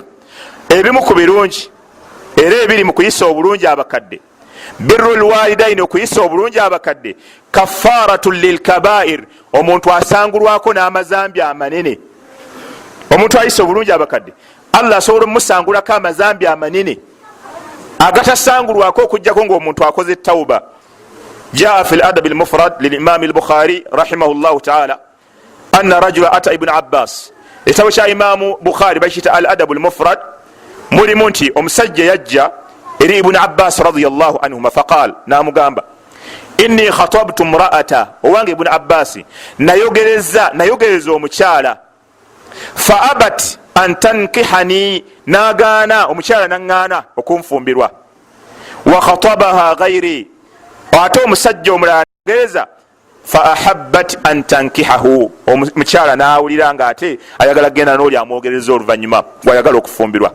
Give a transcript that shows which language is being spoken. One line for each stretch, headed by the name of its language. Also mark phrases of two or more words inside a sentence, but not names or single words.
Ganda: Ebimu ku birungi era ebiri mu kuyisa obulungi abakadde,
Arabic: بر الوالدين,
Ganda: okuyisa obulungi abakadde,
Arabic: كفارة للكبائر,
Ganda: omuntu asangulwako n'amazambi amanene. Omuntu ayisa obulungi abakadde, Allah asobola omusangulako amazambi amanene agatasangulwako okujjako ng'omuntu akoze tawba.
Arabic: جاء في الأدب المفرد للإمام البخاري رحمه الله تعالى أن رجلا أتى ابن عباس.
Ganda: Ekitabo kya Imaamu Bukhari bakiyita al-adab al-mufrad, mulimu nti omusajja yajja eri ibn Abbas
Arabic: رضي الله عنهما فقال,
Ganda: namugamba
Arabic: إني خطبت امرأة,
Ganda: owange ibn Abbas nayogereza omukyala,
Arabic: فأبت أن تنكحني,
Ganda: nagaana, omukyala naŋŋaana okunfumbirwa,
Arabic: وخطبها غيري,
Ganda: ate omusajja omulala nayogereza,
Arabic: فأحبت أن تنكحه,
Ganda: omukyala nawulira nga ate ayagala genda n'oli amwogereza oluvannyuma gwayagala okufumbirwa.